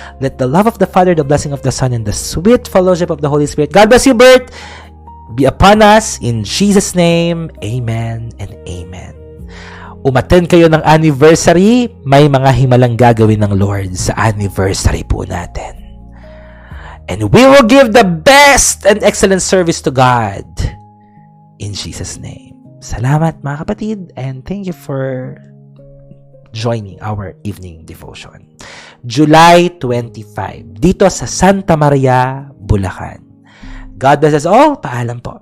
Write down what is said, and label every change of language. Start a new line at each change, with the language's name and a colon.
English: Let the love of the Father, the blessing of the Son, and the sweet fellowship of the Holy Spirit, God bless you, Bert, be upon us in Jesus' name. Amen and amen.
Filipino: Umattend kayo ng anniversary, may mga himalang gagawin ng Lord sa anniversary po natin.
English: And we will give the best and excellent service to God in Jesus' name.
Filipino: Salamat mga kapatid,
English: and thank you for joining our evening devotion. July 25,
Filipino: dito sa
English: Santa Maria, Bulacan. God bless us all.
Filipino: Paalam po.